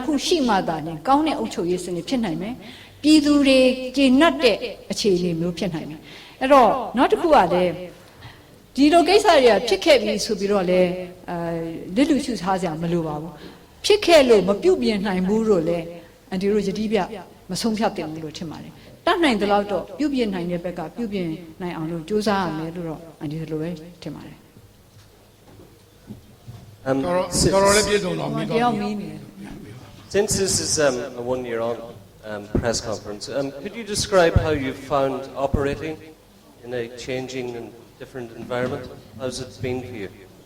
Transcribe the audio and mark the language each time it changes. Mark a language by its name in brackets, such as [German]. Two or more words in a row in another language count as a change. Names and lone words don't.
[Burmese] ခုရှိမှသာနဲ့ကောင်းတဲ့အုပ်ချုပ်ရေးစနစ်ဖြစ်နိုင်မယ်ပြည်သူတွေကျေနပ်တဲ့အခြေအနေမျိုးဖြစ်နိုင်မယ်အဲ့တော့နောက်တစ်ခုကလည်းဒီလိုကိစ္စတွေကဖြစ်ခဲ့ပြီဆိုပြီးတော့လည်းလစ်လူရှုထားကြမလိုပါဘူးဖြစ်ခဲ့လို့မပြုတ်ပြင်နိုင်ဘူးလို့လည်းအန်တီတို့ယတိပြမဆုံးဖြတ်တယ်လို့ထင်ပါတယ်တတ်နိုင်တဲ့လောက်တော့ပြုတ်ပြင်နိုင်တဲ့ဘက်ကပြုတ်ပြင်နိုင်အောင်လို့ကြိုးစားရမယ်လို့တော့အန်တီတို့ပဲထင်ပါတယ် [English] Since this is a one-year-on press conference, could you describe how you found operating in a changing and different environment? How's it been for you?